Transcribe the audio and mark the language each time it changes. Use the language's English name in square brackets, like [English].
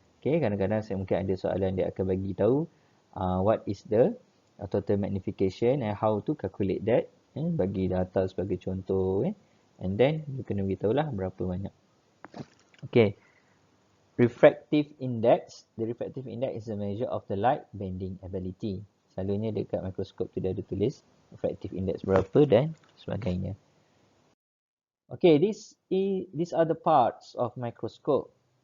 [Malay] Okay, kadang-kadang saya mungkin ada soalan dia akan bagi tahu [English] what is the total magnification and how to calculate that. [Malay] Bagi data sebagai contoh. [English] And then, [Malay] you kena beritahu lah berapa banyak. Okay. [English] Refractive index. The refractive index is a measure of the light bending ability. [Malay] Selalunya dekat mikroskop tu dia ada tulis refractive index berapa dan sebagainya. [English] Okay, these are the parts of microscope.